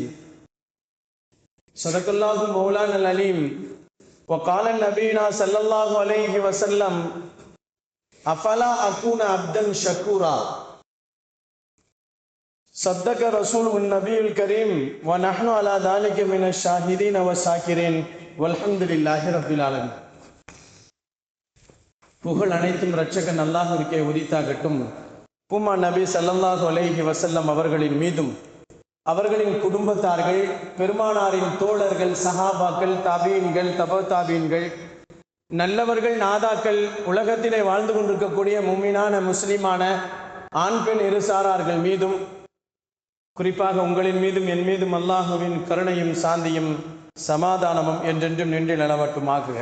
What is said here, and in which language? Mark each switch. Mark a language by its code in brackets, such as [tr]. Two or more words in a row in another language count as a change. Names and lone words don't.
[ar] صدق الله مولانا العليم وقال نبينا صلى الله عليه وسلم أفلا أكون عبدا شكورا. صدق رسول النبي الكريم ونحن على ذلك من الشاهدين والشاكرين والحمد لله رب العالمين. [ta] புகழ் அனைத்தும் இரட்சகன் அல்லாஹ்விற்கே உரித்தாகட்டும். உம்மா நபி [ar] صلى الله عليه وسلم [ta] அவர்களின் மீதும் அவர்களின் குடும்பத்தார்கள், பெருமானாரின் தோழர்கள், சஹாபாக்கள், தாபீன்கள், தபா தாபீன்கள், நல்லவர்கள், நாதாக்கள், உலகத்திலே வாழ்ந்து கொண்டிருக்கக்கூடிய முஃமினான முஸ்லிமான ஆண் பெண் இருசாரார்கள் மீதும், குறிப்பாக உங்களின் மீதும் என் மீதும் அல்லாஹுவின் கருணையும் சாந்தியும் சமாதானமும் என்றென்றும் நின்று நிலவட்டுமாகுக.